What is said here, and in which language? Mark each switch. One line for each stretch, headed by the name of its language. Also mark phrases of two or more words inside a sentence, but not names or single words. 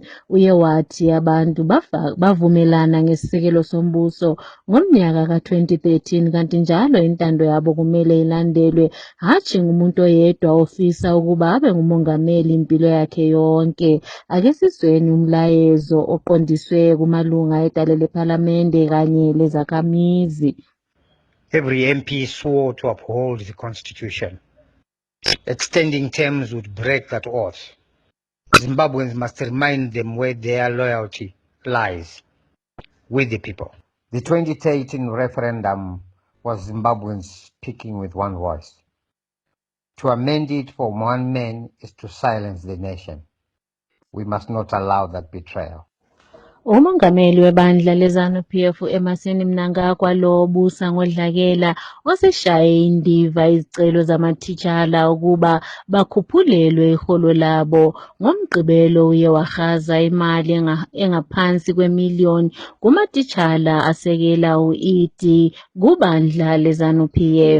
North Ndebele: Uye wathi abantu bavumelana ngesisekelo sombuso ngomnyaka ka-2013, kanti njalo intando yabo kumele ilandelwe, hatshi ngumuntu oyedwa ofisa ukuba abe ngumongameli impilo yakhe yonke. Ake sizweni umlayezo oqondiswe kumalunga edale lephalamende kanye lezakhamizi.
English: Every MP swore to uphold the Constitution. Extending terms would break that oath. Zimbabweans must remind them where their loyalty lies, with the people. The 2013 referendum was Zimbabweans speaking with one voice. To amend it from one man is to silence the nation. We must not allow that betrayal.
North Ndebele: Umongameli webandla leZANU-PF Emmerson Mnangagwa lo obusa ngodlakela oseshaye indiva izicelo zamatitshala ukuba bakhuphulelwe iholo labo. NgoMgqibelo uye wachaza imali engaphansi kwemiliyoni kumatitshala asekela u-ED kubandla leZANU-PF.